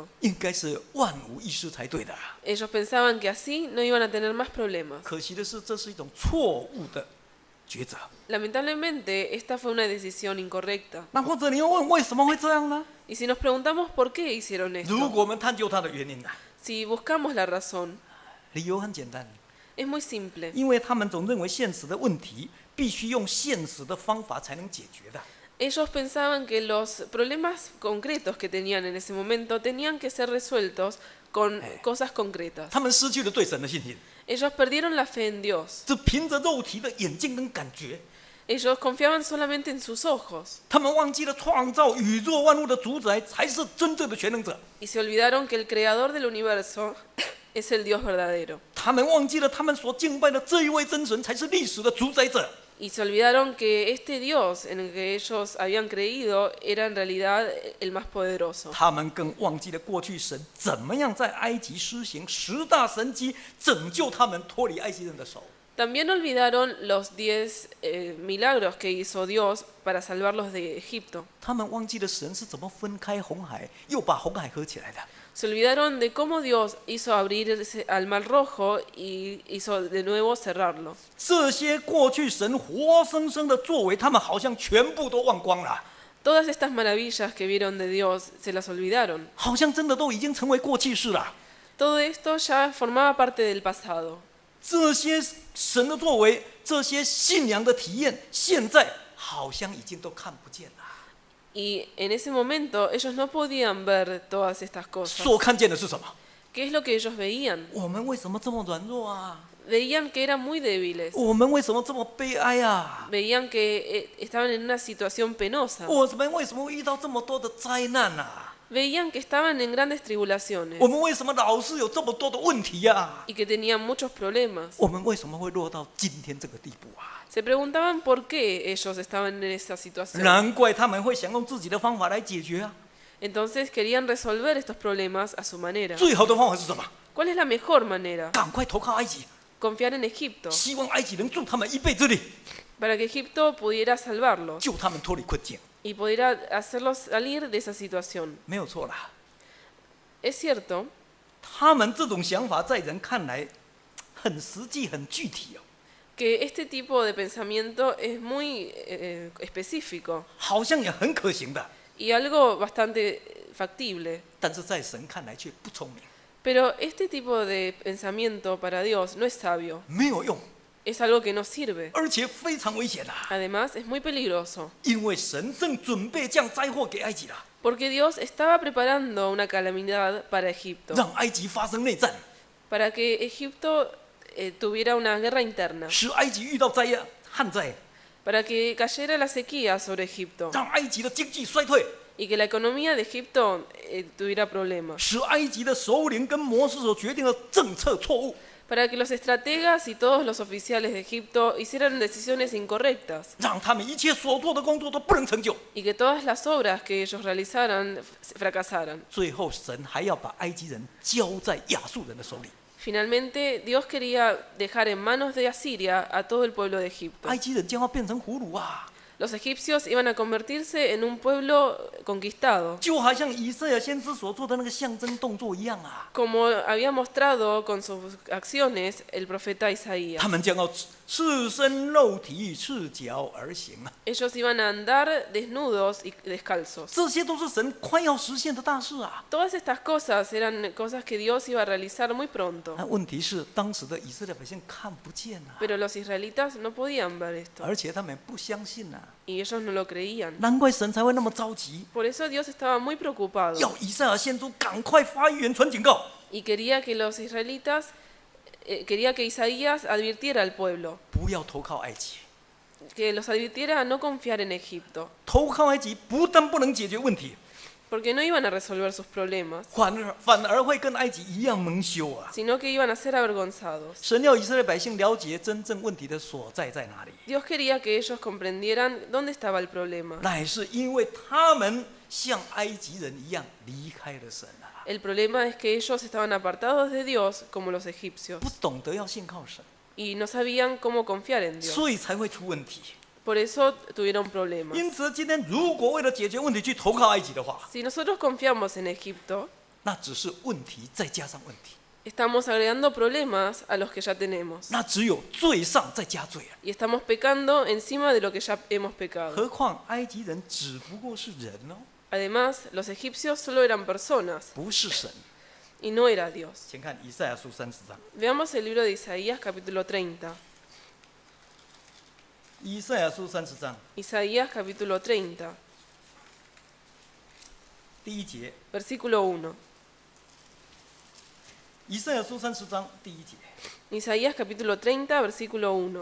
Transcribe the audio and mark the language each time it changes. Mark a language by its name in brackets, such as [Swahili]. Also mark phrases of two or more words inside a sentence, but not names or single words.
[Chinese] 应该是万无一失才对的。 [Spanish] Ellos pensaban que así no iban a tener más problemas. [Chinese] 可惜的是，这是一种错误的抉择。 [Spanish] Lamentablemente, esta fue una decisión incorrecta. [Chinese] 那或者你又问为什么会这样呢？ [Spanish] Y si nos preguntamos por qué hicieron [Chinese] 如 [Spanish] esto, [Chinese] 果我们探究它的原因呢？ [Spanish] si buscamos la razón, [Chinese] 理由很简单， [Spanish] es muy simple. [Chinese] 因为他们总认为现实的问题必须用现实的方法才能解决的。 [Spanish] Ellos pensaban que los problemas concretos que tenían en ese momento tenían que ser resueltos con cosas concretas. [Chinese] 他们失去了对神的信心， [Spanish] Ellos perdieron la fe en Dios. [Chinese] 只凭着肉体的眼睛跟感觉， [Spanish] Ellos confiaban solamente en sus ojos [Chinese] 他们忘记了创造宇宙万物的主宰才是真正的全能者。 [Spanish] y se olvidaron que el creador del universo es el Dios verdadero. [Chinese] 他们忘记了他们所敬拜的这一位真神才是历史的主宰者。 [Spanish] Y se olvidaron que este Dios en el que ellos habían creído era en realidad el más poderoso. [Chinese] 他们更忘记了过去神怎么样在埃及施行10大神迹，拯救他们脱离埃及人的手。 [Spanish] También olvidaron los 10 milagros que hizo Dios para salvarlos de Egipto. [Chinese] 他们忘记了神是怎么分开红海，又把红海合起来的。 [Spanish] Se olvidaron de cómo Dios hizo abrirse al Mar Rojo y hizo de nuevo cerrarlo. [Chinese] 这些过去神活生生的作为，他们好像全部都忘光了， [Spanish] Todas estas maravillas que vieron de Dios se las olvidaron. [Chinese] 好像真的都已经成为过去式了。 [Spanish] Todo esto ya formaba parte del pasado. [Chinese] 这些神的作为，这些信仰的体验，现在好像已经都看不见了。 [Spanish] Y en ese momento ellos no podían ver todas estas cosas. [Chinese] 所看见的是什么？ [Spanish] ¿Qué es lo que ellos veían? [Chinese] 我们为什么这么软弱啊？ [Spanish] Veían que eran muy débiles. [Chinese] 我们为什么这么悲哀啊？ [Spanish] Veían que estaban en una situación penosa. [Chinese] 我们为什么会遇到这么多的灾难啊？ [Spanish] Veían que estaban en grandes tribulaciones [Chinese] 我们为什么老是有这么多的问题啊？ [Spanish] y que tenían muchos problemas. [Chinese] 我们为什么会落到今天这个地步啊？ [Spanish] Se preguntaban por qué ellos estaban en esa situación. [Chinese] 难怪他们会想用自己的方法来解决啊！ [Spanish] Entonces querían resolver estos problemas a su manera. [Chinese] 最好的方法是什么？ [Spanish] ¿Cuál es la mejor manera? [Chinese] 赶快投靠埃及， [Spanish] Confiar en Egipto, [Chinese] 希望埃及能助他们一臂之力， [Spanish] para que Egipto pudiera salvarlos [Chinese] 救他们脱离困境。 [Spanish] y pudiera hacerlos salir de esa situación. [Chinese] 没有错啦， [Spanish] Es cierto [Chinese] 他们这种想法在人看来很实际、很具体哦， [Spanish] que este tipo de pensamiento es muy específico [Chinese] 好像也很可行的， [Spanish] y algo bastante factible. [Chinese] 但是在神看来却不聪明， [Spanish] Pero este tipo de pensamiento para Dios no es sabio, [Chinese] 没有用， [Spanish] es algo que no sirve. [Chinese] 而且非常危险啦！ [Spanish] Además, es muy peligroso, [Chinese] 因为神正准备降灾祸给埃及了， [Spanish] porque Dios estaba preparando una calamidad para Egipto, [Chinese] 让埃及发生内战， [Spanish] para que Egipto tuviera una guerra interna, [Chinese] 使埃及遇到旱灾， [Spanish] para que cayera la sequía sobre Egipto [Chinese] 让埃及的经济衰退， [Spanish] y que la economía de Egipto tuviera problemas, [Chinese] 使埃及的首领跟模式所决定的政策错误， [Spanish] para que los estrategas y todos los oficiales de Egipto hicieran decisiones incorrectas [Chinese] 让他们一切所做的工作都不能成就。 [Spanish] y que todas las obras que ellos realizaran fracasaran. [Chinese] 最后，神还要把埃及人交在亚述人的手里。 [Spanish] Finalmente, Dios quería dejar en manos de Asiria a todo el pueblo de Egipto. [Chinese] 埃及人将要变成俘虏啊！ [Spanish] Los egipcios iban a convertirse en un pueblo conquistado, [Chinese] 就好像以赛亚先知所做的那个象征动作一样啊！ [Spanish] como había mostrado con sus acciones el profeta Isaías. [Chinese] 他们将要赤身肉体、赤脚而行啊！ [Spanish] Ellos iban a andar desnudos y descalzos. [Chinese] 这些都是神快要实现的大事啊！ [Spanish] Todas estas cosas eran cosas que Dios iba a realizar muy pronto, [Chinese] 那问题是，当时的以色列百姓看不见啊， [Spanish] pero los israelitas no podían ver esto [Chinese] 而且他们不相信啊， [Spanish] y ellos no lo creían. [Chinese] 难怪神才会那么着急， [Spanish] Por eso Dios estaba muy preocupado [Chinese] 要以赛亚先知赶快发预言传警告， [Spanish] y quería que los israelitas, quería que Isaías advirtiera al pueblo, [Chinese] 不要投靠埃及。 [Spanish] que los advirtiera a no confiar en Egipto, [Chinese] 投靠埃及不但不能解决问题， [Spanish] porque no iban a resolver sus problemas, [Chinese] 反而会跟埃及一样蒙羞啊！ [Spanish] sino que iban a ser avergonzados. [Chinese] 神要以色列百姓了解真正问题的所在在哪里， [Spanish] Dios quería que ellos comprendieran dónde estaba el problema. [Chinese] 乃是因为他们像埃及人一样离开了神啊， [Spanish] El problema es que ellos estaban apartados de Dios como los egipcios [Chinese] 不懂得要信靠神， [Spanish] y no sabían cómo confiar en Dios. [Chinese] 所以才会出问题。 [Spanish] por eso tuvieron problemas. [Chinese] 因此，今天如果为了解决问题去投靠埃及的话， [Spanish] Si nosotros confiamos en Egipto, [Chinese] 那只是问题再加上问题， [Spanish] estamos agregando problemas a los que ya tenemos. [Chinese] 那只有罪上再加罪了。 [Spanish] Y estamos pecando encima de lo que ya hemos pecado. [Chinese] 何况埃及人只不过是人哦， [Spanish] Además, los egipcios solo eran personas [Chinese] 不是神。 [Spanish] y no era Dios. [Chinese] 请看以赛亚书30章， [Spanish] Veamos el libro de Isaías capítulo 30. [Chinese] 以赛亚书30章 [Spanish] Isaías capítulo 30, [Chinese] 第1节， [Spanish] versículo 1. [Chinese] 以赛亚书30章第1节， [Spanish] Isaías capítulo 30, versículo 1.